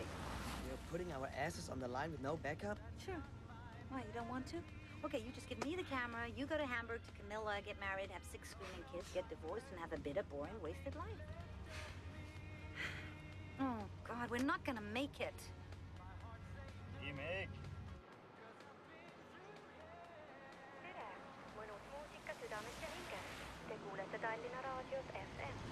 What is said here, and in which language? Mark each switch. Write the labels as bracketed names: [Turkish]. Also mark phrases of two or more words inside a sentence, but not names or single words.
[English] You're putting our asses on the line with no backup? Sure. Why, you don't want to? Okay, you just give me the camera, you go to Hamburg to Camilla, get married, have 6 screaming kids, get divorced, and have a bitter, boring, wasted life. Oh, God, we're not gonna make it. Imig. [Estonian] tere, mõnus muusika südames ja hinges. Te kuulete Tallinna Raadios FM.